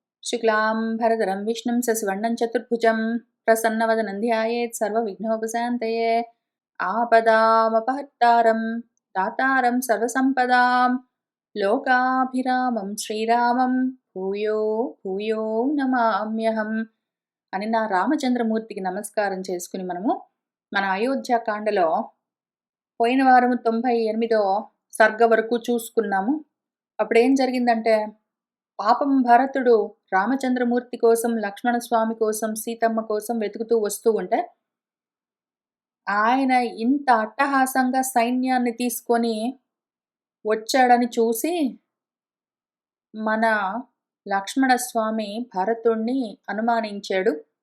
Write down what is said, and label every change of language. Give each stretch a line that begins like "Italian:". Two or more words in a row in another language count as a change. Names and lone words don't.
Sanskrit: शुक्लाम्बरधरं विष्णुं शशिवर्णं चतुर्भुजं प्रसन्नवदनं ध्यायेत् सर्वविघ्नोपशान्तये। आपदामपहर्तारं दातारं सर्वसम्पदां लोकाभिरामं श्रीरामं భూయో భూయో నమామ్యహం
Telugu: అని నా రామచంద్రమూర్తికి నమస్కారం చేసుకుని మన అయోధ్యకాండలో పోయిన వారము 98వ సర్గ వరకు చూసుకున్నాము. అప్పుడేం జరిగిందంటే, పాపం భరతుడు రామచంద్రమూర్తి కోసం, లక్ష్మణస్వామి కోసం, సీతమ్మ కోసం వెతుకుతూ వస్తూ ఉంటే, ఆయన ఇంత అట్టహాసంగా సైన్యాన్ని తీసుకొని వచ్చాడని చూసి మన లక్ష్మణస్వామి భరతుణ్ణి అనుమానించాడు.